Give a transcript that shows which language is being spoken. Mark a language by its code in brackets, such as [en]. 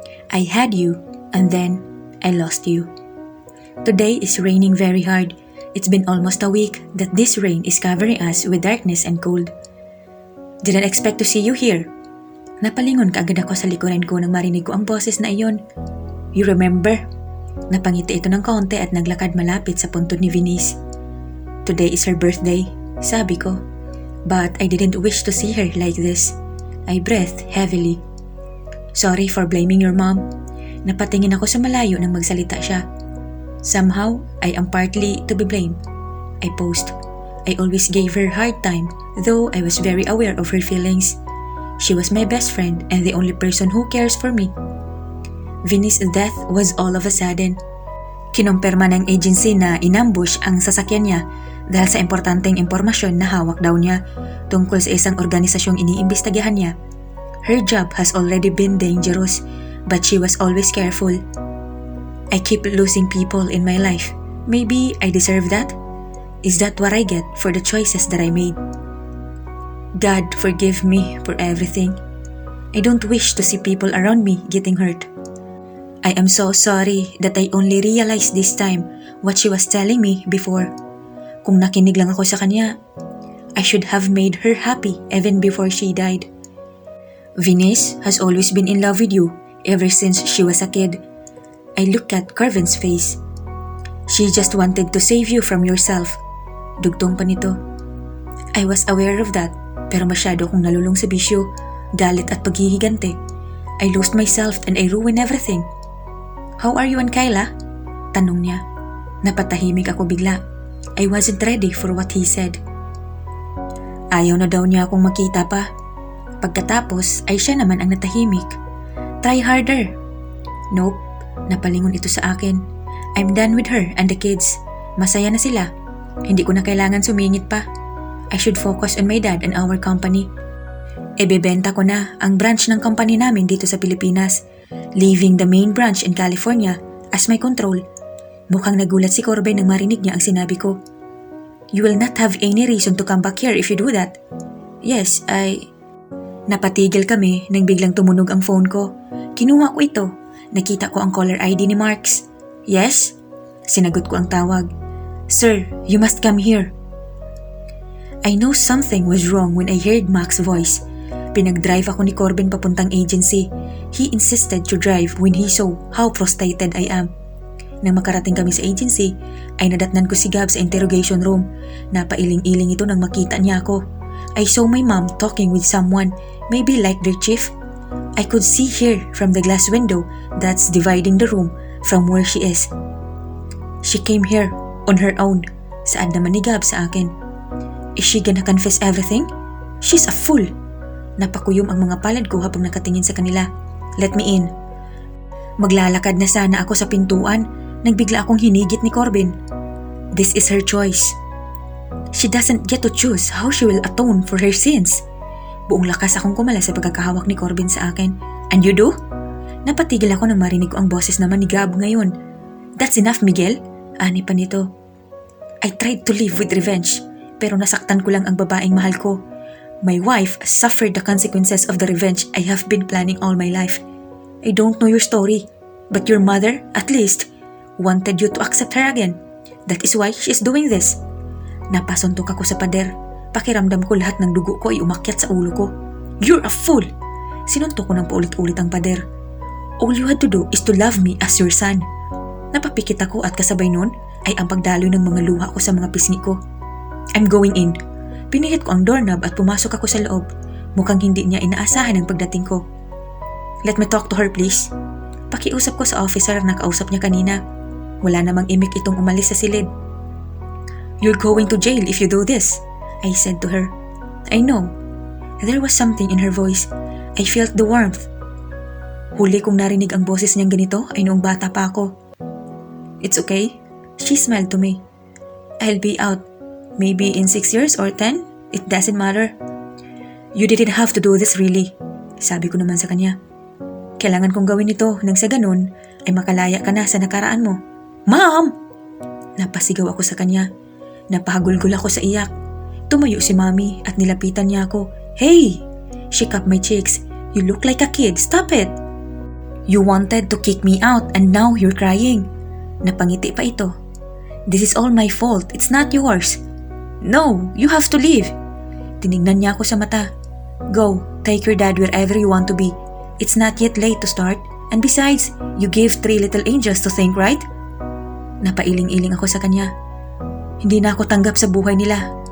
[en] I had you, and then I lost you. Today is raining very hard. It's been almost a week that this rain is covering us with darkness and cold. Didn't expect to see you here. [tl] Napalingon kaagad ako sa likuran ko nang marinig ko ang boses na iyon. [en] You remember? [tl] Napangiti ito ng kaunti at naglakad malapit sa puntod ni Venice. [en] Today is her birthday, [tl] sabi ko. [en] But I didn't wish to see her like this. I breathed heavily. Sorry for blaming your mom. [tl] Napatingin ako sa malayo nang magsalita siya. [en] Somehow, I am partly to be blamed. I posed. I always gave her a hard time, though I was very aware of her feelings. She was my best friend and the only person who cares for me. Vinny's death was all of a sudden. [tl] Kinumpirma ng agency na inambush ang sasakyan niya dahil sa importanteng impormasyon na hawak daw niya tungkol sa isang organisasyong iniimbestigahan niya. [en] Her job has already been dangerous, but she was always careful. I keep losing people in my life. Maybe I deserve that? Is that what I get for the choices that I made? God forgive me for everything. I don't wish to see people around me getting hurt. I am so sorry that I only realized this time what she was telling me before. [tl] Kung nakinig lang ako sa kanya, [en] I should have made her happy even before she died. Venice has always been in love with you ever since she was a kid. I look at Carvin's face. She just wanted to save you from yourself. [tl] Dugtong pa nito. [en] I was aware of that, [tl] pero masyado akong nalulong sa bisyo, galit at paghihigante. [en] I lost myself and I ruined everything. How are you and Kyla? [tl] Tanong niya. Napatahimik ako bigla. [en] I wasn't ready for what he said. [tl] Ayaw na daw niya akong makita pa. Pagkatapos ay siya naman ang natahimik. [en] Try harder. Nope, [tl] napalingon ito sa akin. [en] I'm done with her and the kids. [tl] Masaya na sila. Hindi ko na kailangan sumingit pa. [en] I should focus on my dad and our company. [tl] Ebebenta ko na ang branch ng company namin dito sa Pilipinas, [en] leaving the main branch in California as my control. [tl] Mukhang nagulat si Corbin nang marinig niya ang sinabi ko. [en] You will not have any reason to come back here if you do that. [tl] Yes, Napatigil kami nang biglang tumunog ang phone ko. Kinuha ko ito. Nakita ko ang caller ID ni Marks. [en] Yes? [tl] Sinagot ko ang tawag. [en] Sir, you must come here. I know something was wrong when I heard Mac's voice. [tl] Pinag-drive ako ni Corbin papuntang agency. [en] He insisted to drive when he saw how frustrated I am. [tl] Nang makarating kami sa agency, ay nadatnan ko si Gab sa interrogation room. Napailing-iling ito nang makita niya ako. [en] I saw my mom talking with someone, maybe like their chief. I could see her from the glass window that's dividing the room from where she is. She came here on her own. [tl] Saad naman ni Gab sa akin. [en] Is she gonna confess everything? She's a fool. [tl] Napakuyom ang mga palad ko habang nakatingin sa kanila. [en] Let me in. [tl] Maglalakad na sana ako sa pintuan nang bigla akong hinigit ni Corbin. [en] This is her choice. She doesn't get to choose how she will atone for her sins. [tl] Buong lakas akong kumala sa pagkakahawak ni Corbin sa akin. [en] And you do? [tl] Napatigil ako nang marinig ko ang boses naman ni Gab ngayon. [en] That's enough, Miguel. [tl] Ani pa nito. [en] I tried to live with revenge, [tl] pero nasaktan ko lang ang babaeng mahal ko. [en] My wife suffered the consequences of the revenge I have been planning all my life. I don't know your story, but your mother, at least, wanted you to accept her again. That is why she is doing this. [tl] Napasuntok ako sa pader. Pakiramdam ko lahat ng dugo ko ay umakyat sa ulo ko. [en] You're a fool! [tl] Sinuntok ko ng paulit-ulit ang pader. [en] All you had to do is to love me as your son. [tl] Napapikit ako at kasabay nun ay ang pagdaloy ng mga luha ko sa mga pisngi ko. [en] I'm going in. [tl] Pinihit ko ang doorknob at pumasok ako sa loob. Mukhang hindi niya inaasahan ang pagdating ko. [en] Let me talk to her please. [tl] Pakiusap ko sa officer na kausap niya kanina. Wala namang imik itong umalis sa silid. [en] You're going to jail if you do this, I said to her. I know. There was something in her voice. I felt the warmth. [tl] Huli kong narinig ang boses niyang ganito ay noong bata pa ako. [en] It's okay. She smiled to me. I'll be out. Maybe in 6 years or 10? It doesn't matter. You didn't have to do this really. [tl] Sabi ko naman sa kanya. Kailangan kong gawin ito nang sa ganun ay makalaya ka na sa nakaraan mo. [en] Mom! [tl] Napasigaw ako sa kanya. Napahagulgol ako sa iyak. Tumayo si Mommy at nilapitan niya ako. [en] Hey! She cupped my cheeks. You look like a kid. Stop it! You wanted to kick me out and now you're crying. [tl] Napangiti pa ito. [en] This is all my fault. It's not yours. No, you have to leave. [tl] Tinignan niya ako sa mata. [en] Go, take your dad wherever you want to be. It's not yet late to start. And besides, you gave 3 little angels to think, right? [tl] Napailing-iling ako sa kanya. Hindi na ako tanggap sa buhay nila.